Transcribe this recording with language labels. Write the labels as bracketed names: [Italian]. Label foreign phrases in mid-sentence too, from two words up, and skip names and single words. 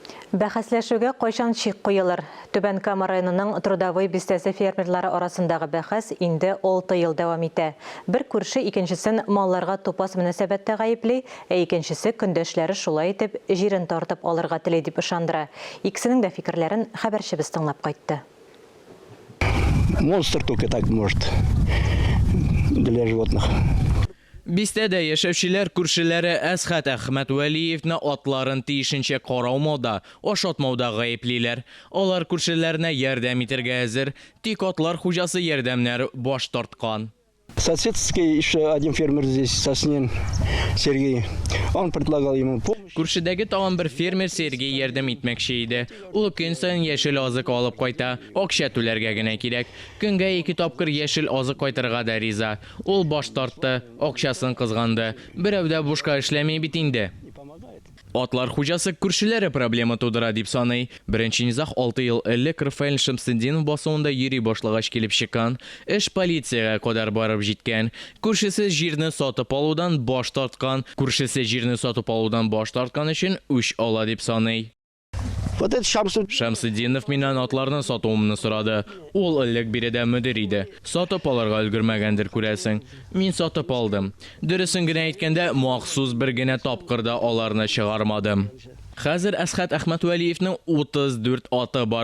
[Tatar] Бәхәсләшүгә кайчан чик куелыр? Түбән Кама районының трудовой бистәсе фермерлары арасындагы бәхәс инде 6 ел дәвам итә. Бер күрше икенчесен малларга тупас мөнәсәбәттә гаепли, икенчесе көндәшләре шулай итеп җирен тартып алырга теләй дип ышандыра. Икесенең дә фикерләрен хәбәрчебез тыңлап кайтты. [Russian] Монстр только так может для животных. [Tatar] Бистәдә яшәүчеләр күршеләре Әсхәт Әхмәтвәлиевне атларын тиешенчә караумауда, ашатмауда гаеплиләр. Алар күршеләренә ярдәм итәргә әзер, тик атлар хуҗасы ярдәмнәр баш тарткан. [Russian] Соседский еще один фермер здесь, Соснин Сергей, он предлагал ему помощь. [Tatar] Күршедәге тагын бер фермер Сергей ярдәм итмәкче иде. Ул көн саен яшел азык алып кайта, акча түләргә генә кирәк. Көнгә 2 тапкыр яшел азык кайтырга да риза. Ул баш тартты, акчасын кызганды. Берәү дә бушка эшләми бит инде. Атлар хуҗасы күршеләре проблема тудыра дип саный. Беренче низах 6 ел элек Рафаэль Шамсетдинов басуында йөри башлагач килеп чыккан. Эш полициягә кадәр барып җиткән. Күршесе җирне сатып алудан баш тарткан. Күршесе җирне сатып алудан баш тарткан өчен үч ала дип саный. [Russian] Вот этот [Tatar] Шамсетдинов миннән атларны сатуымны сорады. Ул элек биредә мөдир иде. Сатып алырга өлгермәгәндер күрәсең. Мин сатып алдым. Дөресен генә әйткәндә, махсус бер генә тапкырда аларны чыгармадым. Хәзер Әсхәт Әхмәтвәлиевнең 34 аты бар.